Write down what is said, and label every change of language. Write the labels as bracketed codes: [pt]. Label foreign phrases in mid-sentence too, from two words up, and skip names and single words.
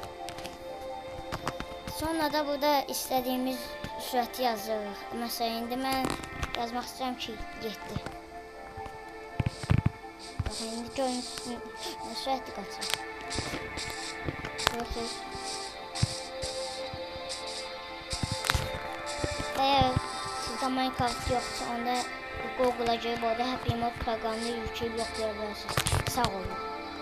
[az] Sonra da burada istədiyimiz sürəti yazırıq. Məsələn, indi mən yazmaq istəyirəm ki, 7. Baxın, indi görün, sürətli qaçır. Görürsünüz. [tr] Eğer sizde Minecraft yoksa onda Google'a girip orada Happy Mode programını yükleyip yoklayabilirsiniz. [az] Sağ olun.